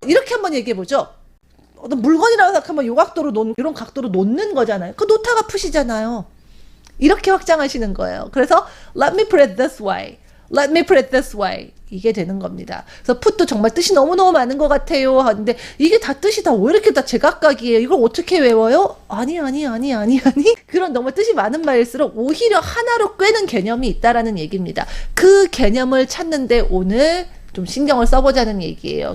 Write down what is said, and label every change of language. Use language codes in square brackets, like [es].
[ko] 이렇게 한번 얘기해보죠. 어떤 물건이라고 생각하면 요 각도로 이런 각도로 놓는 거잖아요. 그 놓다가 푸시잖아요. 이렇게 확장하시는 거예요. 그래서 [en] let me put it this way. Let me put it this way. [ko] 이게 되는 겁니다. 그래서 put도 정말 뜻이 너무너무 많은 것 같아요. 하는데 이게 다 뜻이 다 왜 이렇게 다 제각각이에요? 이걸 어떻게 외워요? 아니. 그런 너무 뜻이 많은 말일수록 오히려 하나로 꿰는 개념이 있다라는 얘기입니다. 그 개념을 찾는데 오늘 좀 신경을 써보자는 얘기예요.